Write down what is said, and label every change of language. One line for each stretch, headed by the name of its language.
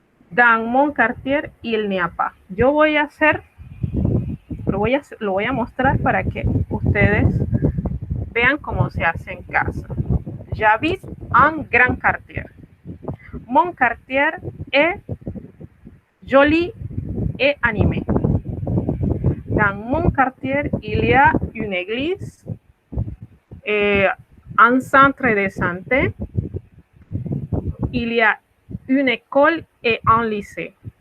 French: Dans mon quartier, il n'y a pas.
Spanish: Yo voy a hacer, lo voy a mostrar para que ustedes vean cómo se hace en casa.
French: J'habite un grand quartier. Mon quartier est joli et animé. Dans mon quartier, il y a une église, un centre de santé, il y a une école et un lycée.